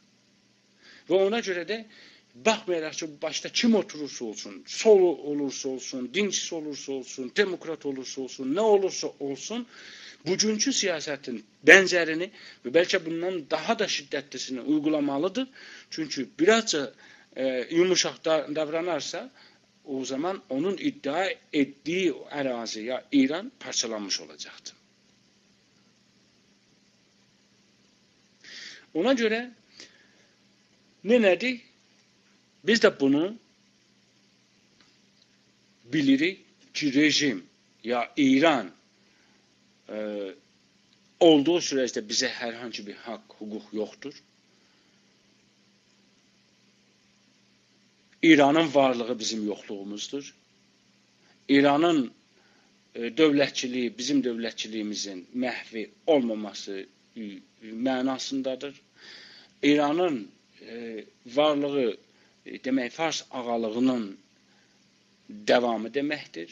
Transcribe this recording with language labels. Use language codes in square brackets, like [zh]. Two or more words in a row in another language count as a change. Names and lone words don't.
[az] Və ona görə də baxmayaraq ki, başda kim oturursa olsun, sol olursa olsun, dinçisi olursa olsun, demokrat olursa olsun, nə olursa olsun, bugünkü siyasətin bənzərini və bəlkə bundan daha da şiddətlisini uygulamalıdır. [tr] Çünki birazca yumuşaq davranarsa, o zaman onun iddia ettiği ərazi ya İran parçalanmış olacaktır. Ona göre nedir? Biz de bunu bilirik ki rejim ya İran olduğu sürece bize herhangi bir hak, hukuk yoktur. [az] İranın varlığı bizim yoxluğumuzdur. İranın dövlətçiliyi bizim dövlətçiliyimizin məhvi olmaması mənasındadır. İranın varlığı demək Fars ağalığının davamı deməkdir.